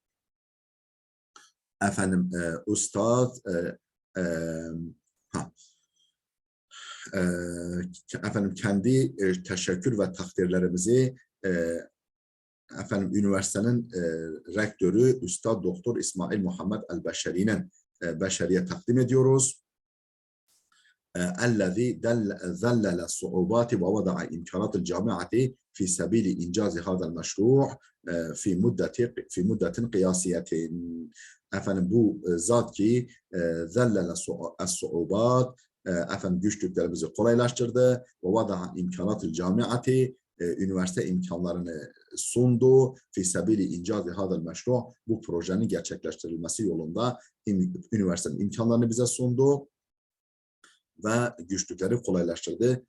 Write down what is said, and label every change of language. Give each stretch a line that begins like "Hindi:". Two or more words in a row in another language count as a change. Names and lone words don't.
Turkish: Ustaz kendi teşekkür ve takdirlerimizi üniversitenin rektörü Üstad Doktor İsmail Muhammed el-Beşeri'nin Beşeri'ye takdim ediyoruz.
Arabic: الذي ذلل الصعوبات ووضع إمكانات الجامعة في سبيل إنجاز هذا المشروع في مدة قياسية.
Turkish: Bu zat ki
Arabic: ذلل الصعوبات,
Turkish: güçlüklerimizi kolaylaştırdı.
Arabic: ووضع إمكانات الجامعة,
Turkish: üniversite imkanlarını sundu.
Arabic: في سبيل إنجاز هذا المشروع,
Turkish: bu projenin gerçekleştirilmesi yolunda üniversitenin imkanlarını bize sundu ve güçlükleri kolaylaştırdı.